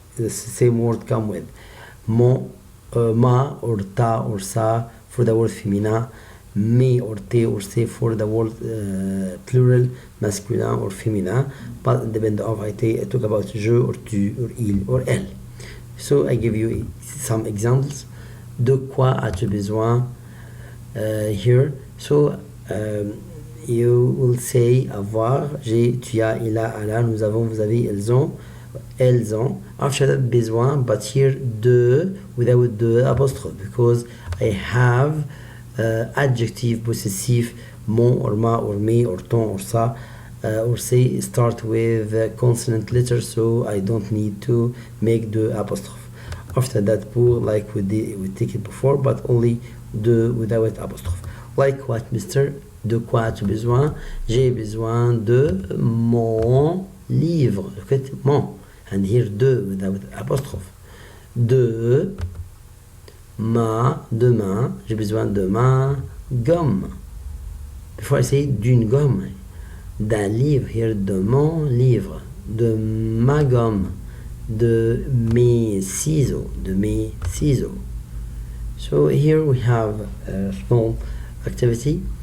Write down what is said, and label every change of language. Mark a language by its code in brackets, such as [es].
[en] The same word come with. Mon, ma or ta or sa for the word féminin. Me or te or se for the word plural, masculin or féminin. But depend of I talk about je or tu or il or elle. So I give you some examples. [fr] De quoi as-tu besoin? Here. [en] So you will say [fr] avoir, j'ai, tu as, il a, elle a, nous avons, vous avez, elles ont, elles ont. [en] After that, besoin, but here de without the apostrophe, because I have adjective possessive, mon or ma or me or ton or sa. Or say start with consonant letters, so I don't need to make the apostrophe. After that, pour, like we take it before, but only de without apostrophe. Like what, [fr] Mr. De quoi as-tu besoin? J'ai besoin de mon livre. [en] Look at mon, and here de without apostrophe. [fr] De ma, demain, j'ai besoin de ma gomme. [en] Before I say [fr] d'une gomme, d'un livre, here de mon livre, de ma gomme, de mes ciseaux, de mes ciseaux. [en] So here we have a small activity.